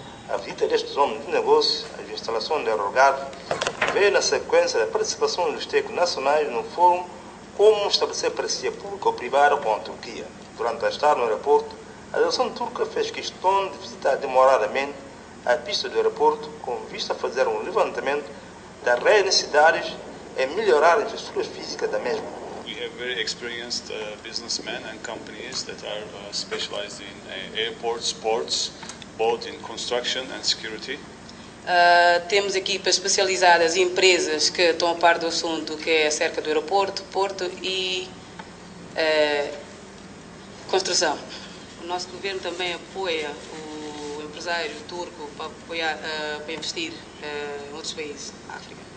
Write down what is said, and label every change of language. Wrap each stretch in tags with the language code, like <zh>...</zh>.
<pt>A visita destes homens de negócio, as instalações de aerogar, veio na sequência da participação dos técnicos nacionais no fórum como estabelecer parceria pública ou privada com a Turquia. Durante a estada no aeroporto, a delegação turca fez questão de visitar demoradamente a pista do aeroporto com vista a fazer um levantamento das reais necessidades e melhorar a infraestrutura física da mesma.</pt> <en>We have very experienced businessmen and companies that are specialized in airports, ports, both in construction and security.</en> <pt>Temos equipas especializadas e empresas que estão a par do assunto, que é acerca do aeroporto, porto e construção. O nosso governo também apoia o empresário turco para investir em outros países da África.</pt>